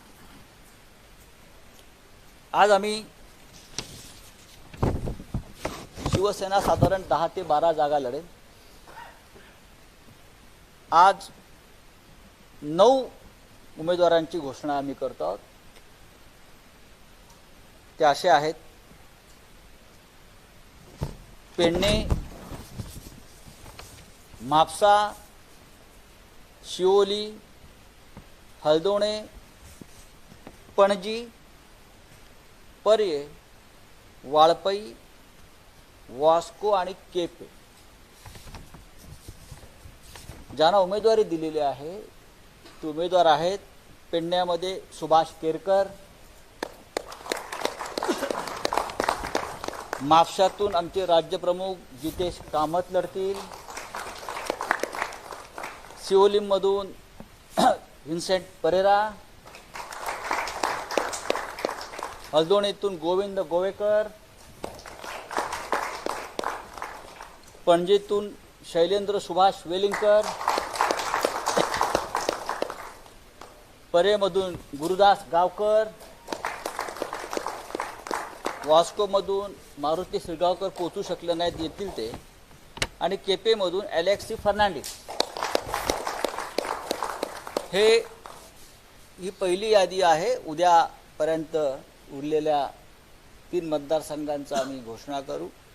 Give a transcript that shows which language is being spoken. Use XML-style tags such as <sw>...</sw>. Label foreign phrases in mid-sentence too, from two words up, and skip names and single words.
<mr>आज आम्ही शिवसेना साधारण 10 ते 12 जागा लढेल. आज 9 उमेदवारांची घोषणा आम्ही करतो आहोत. ते असे आहेत: पेडणे, म्हापसा, शिवोली, हलदोणे, पणजी, पर्ये, वाळपई, वास्को आणि केपे. ज्यांना उमेदवारी दिलेली आहे ते उमेदवार आहेत पेडण्यामध्ये सुभाष केरकर, म्हापशातून आमचे राज्यप्रमुख जितेश कामत लढतील, शिवोलीममधून व्हिन्सेंट परेरा, हलदोणीतून गोविंद गोवेकर, पणजीतून शैलेंद्र सुभाष वेलिंगकर, परेमधून गुरुदास गावकर, वास्कोमधून मारुती श्रीगावकर पोहोचू शकले नाहीत, येतील ते, आणि केपेमधून अलेक्सी फर्नांडिस. ही पहिली यादी आहे. उद्यापर्यंत उरलेल्या 3 मतदारसंघांचा आम्ही घोषणा करू.</mr>